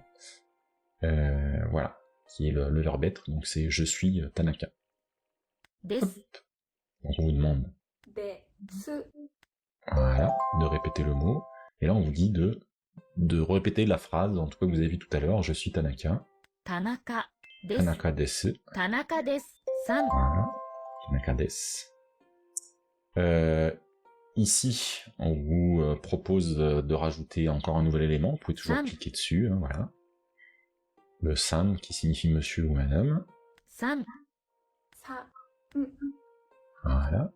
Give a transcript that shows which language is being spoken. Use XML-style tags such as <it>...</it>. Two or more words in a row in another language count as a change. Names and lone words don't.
<fr>Voilà, qui est le verbe être, donc c'est je suis Tanaka. Hop. Donc on vous demande voilà, de répéter le mot, et là on vous dit de répéter la phrase, en tout cas que vous avez vu tout à l'heure, je suis Tanaka.</fr> <ja>田中です. 田中です. 田中です. San. Voilà, 田中です.</ja> <fr>Ici, on vous propose de rajouter encore un nouvel élément. Vous pouvez toujours cliquer dessus, hein, voilà. Le san qui signifie monsieur ou madame.</fr> <ja>San.</ja> <fr>Voilà.</fr>